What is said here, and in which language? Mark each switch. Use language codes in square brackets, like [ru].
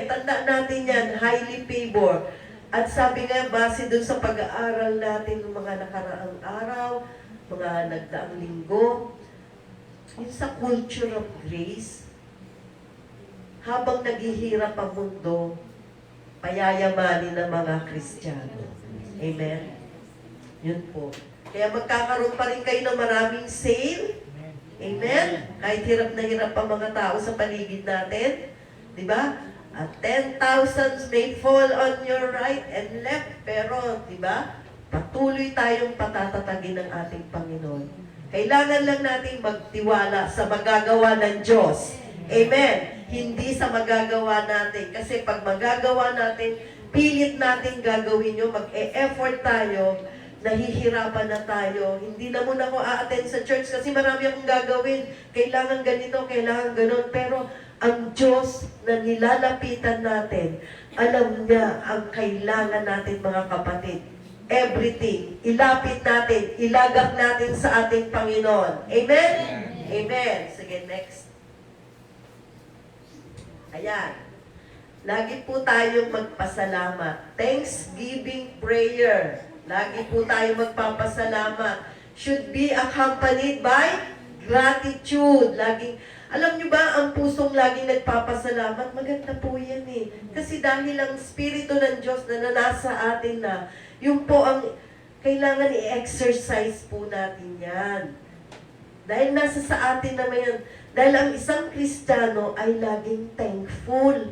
[tl] Tandaan natin yan, [en] highly favored. [tl] At sabi nga, base dun sa pag-aaral natin ng mga nakaraang araw, mga nagdaang linggo, yung sa [en] culture of grace, [tl] habang naghihirap ang mundo, payayamanin ng mga Kristiyano. Amen? Yun po. Kaya magkakaroon pa rin kayo ng maraming sale. Amen? Kahit hirap na hirap ang mga tao sa paligid natin. Di ba? [en] At 10,000 may fall on your right and left. [tl] Pero, di ba? Patuloy tayong patatatagin ng ating Panginoon. Kailangan lang natin magtiwala sa magagawa ng Diyos. Amen? Hindi sa magagawa natin. Kasi pag magagawa natin, pilit natin gagawin yun, mag-e-effort tayo, nahihirapan na tayo. Hindi na muna ako a-attend sa church kasi marami akong gagawin. Kailangan ganito, kailangan ganon. Pero ang Diyos na nilalapitan natin, alam niya ang kailangan natin mga kapatid. Everything. Ilapit natin, ilagak natin sa ating Panginoon. Amen? Amen. Sige, next. Ayan. Lagi po tayong magpasalamat. [en] Thanksgiving prayer. [tl] Lagi po tayong magpapasalamat. [en] Should be accompanied by gratitude. [tl] Laging, alam nyo ba, ang pusong laging nagpapasalamat, maganda po yan eh. Kasi dahil ang Espiritu ng Diyos na nasa atin na, yung po ang kailangan i-exercise po natin yan. Dahil nasa sa atin naman yan. Dahil ang isang Kristiyano ay laging thankful.